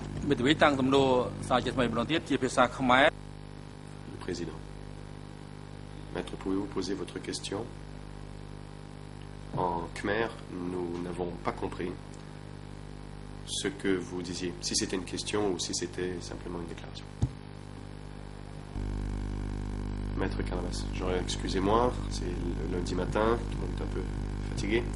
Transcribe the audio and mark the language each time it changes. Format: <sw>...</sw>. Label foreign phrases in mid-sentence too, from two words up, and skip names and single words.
<km>មេធាវីតាំងទំនោរសារជាថ្មីម្ដងទៀតជាភាសាខ្មែរ</km> <fr>Le président. Maître, pouvez-vous poser votre question? En khmer, nous n'avons pas compris ce que vous disiez, si c'était une question ou si c'était simplement une déclaration. Maître Canavas, excusez-moi, c'est le lundi matin, tout le monde est un peu fatigué.</fr>